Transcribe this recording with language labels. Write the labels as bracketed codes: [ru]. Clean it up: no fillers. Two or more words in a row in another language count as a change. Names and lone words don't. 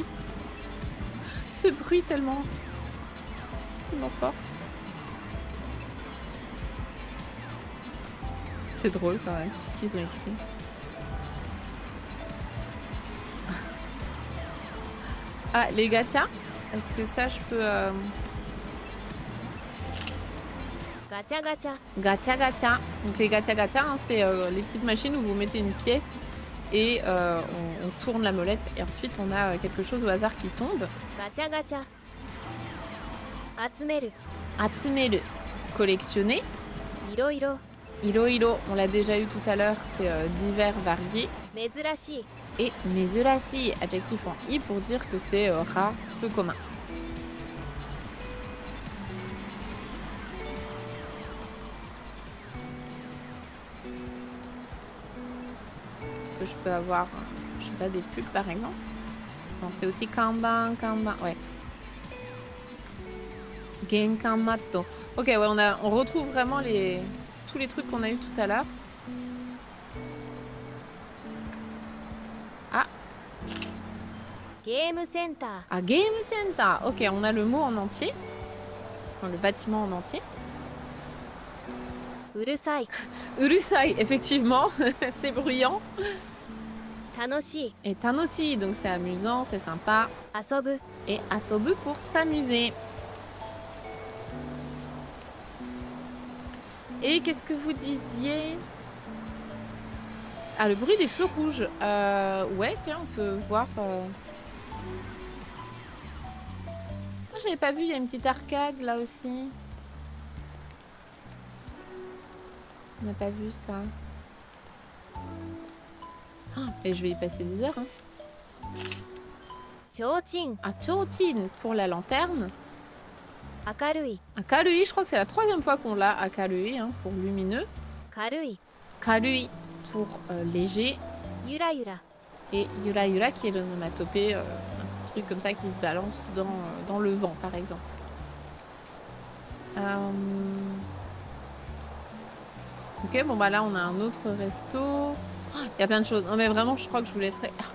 [fr] Ce bruit tellement fort. C'est drôle quand même, tout ce qu'ils ont écrit. Ah, les gachas. Est-ce que ça, je peux... [ja] ガチャガチャガチャガチャ. [fr] Donc les [ja] ガチャガチャ, [fr] hein, c'est les petites machines où vous mettez une pièce et on tourne la molette et ensuite on a quelque chose au hasard qui tombe. [ja] ガチャガチャ集める [fr] Atsumeru, collectionner. [ja] いろいろ [fr] Iro, on l'a déjà eu tout à l'heure, c'est divers, variés. [ja] 珍しい [fr] Et mezurashi, adjectif en i pour dire que c'est rare, peu commun. Est-ce que je peux avoir, je sais pas, des pubs par exemple? Non, c'est aussi kanban, ouais. [ja] 玄関マット. [fr] Ok, ouais, on retrouve vraiment tous les trucs qu'on a eu tout à l'heure. Ah, [ja] ゲームセンター [fr] ah, Game Center. Ok, on a le mot en entier. Enfin, le bâtiment en entier. [ja] うるさい [fr] Urusai, effectivement, c'est bruyant. [ja] 楽しい [fr] Et tanoshi, donc c'est amusant, c'est sympa. [ja] 遊ぶ [fr] Et asobu pour s'amuser. Et qu'est-ce que vous disiez? Ah, le bruit des feux rouges. Ouais, tiens, on peut voir. Ah, j'avais pas vu, il y a une petite arcade là aussi. On n'a pas vu ça. Ah, et je vais y passer des heures. Hein. [ja] ちょうちん [fr] Ah, Chouchin pour la lanterne. [ja] 明るい [fr] Akarui, je crois que c'est la 3e fois qu'on l'a. Akarui, hein, pour lumineux. [ja] 軽い [fr] Karui pour léger. [ja] ゆらゆら [fr] Et [ja] ゆらゆら [fr] qui est l'onomatopée, un petit truc comme ça qui se balance dans le vent par exemple. Ok, bon bah là on a un autre resto. Il y a plein de choses. Non mais vraiment je crois que je vous laisserai.